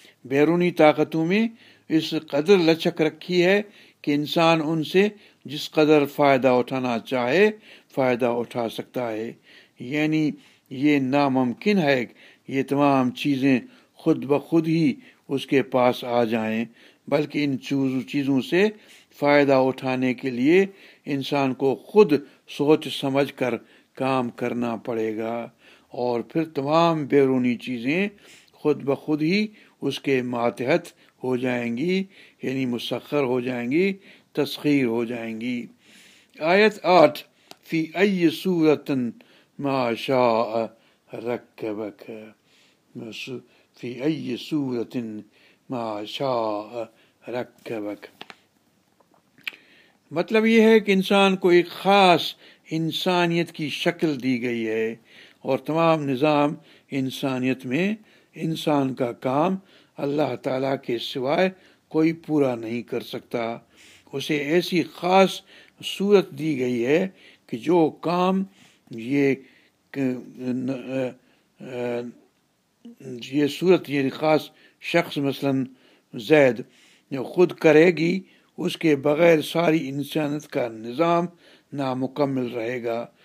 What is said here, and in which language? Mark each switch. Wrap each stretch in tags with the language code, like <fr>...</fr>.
<ur>بیرونی طاقتوں میں اس قدر لچک رکھی ہے کہ انسان ان سے جس قدر فائدہ اٹھانا چاہے فائدہ اٹھا سکتا ہے, یعنی یہ ناممکن ہے کہ یہ تمام چیزیں خود بخود ہی اس کے پاس آ جائیں, بلکہ ان چیزوں سے فائدہ اٹھانے کے لیے انسان کو خود سوچ سمجھ کر کام کرنا پڑے گا, اور پھر تمام بیرونی چیزیں خود بخود ہی اس کے ماتحت ہو جائیں گی, یعنی مسخر ہو جائیں گی, تسخیر ہو جائیں گی.</ur> <ar>آیت 8, فی ای صورت ما شاء رکبک, فی ای صورت ما شاء رکبک,</ar> <ur>مطلب یہ ہے کہ انسان کو ایک خاص انسانیت کی شکل دی گئی ہے اور تمام نظام انسانیت میں انسان کا کام اللہ تعالیٰ کے سوائے کوئی پورا نہیں کر سکتا. اسے ایسی خاص صورت دی گئی ہے کہ جو کام یہ صورت یہ خاص شخص مثلا زید خود کرے گی اس کے بغیر ساری انسانیت کا نظام نامکمل رہے گا.</ur>